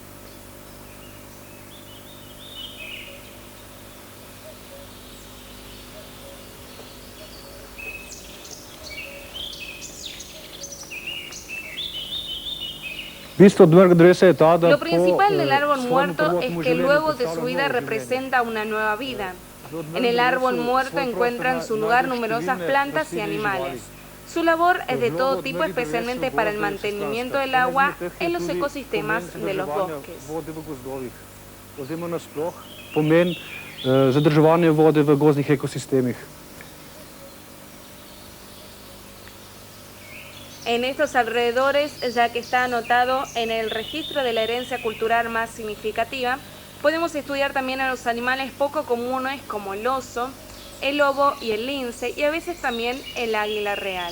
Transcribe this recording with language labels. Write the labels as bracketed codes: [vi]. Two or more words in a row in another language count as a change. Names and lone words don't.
[es] Lo principal del árbol muerto es que luego de su vida representa una nueva vida. En el árbol muerto encuentran su lugar numerosas plantas y animales. Su labor es de todo tipo, especialmente para el mantenimiento del agua en los ecosistemas de los bosques. [sl] Pomen zadrževanje vode v gozdnih ekosistemih. [es] En estos alrededores, ya que está anotado en el registro de la herencia cultural más significativa, podemos estudiar también a los animales poco comunes como el oso, el lobo y el lince, y a veces también el águila real.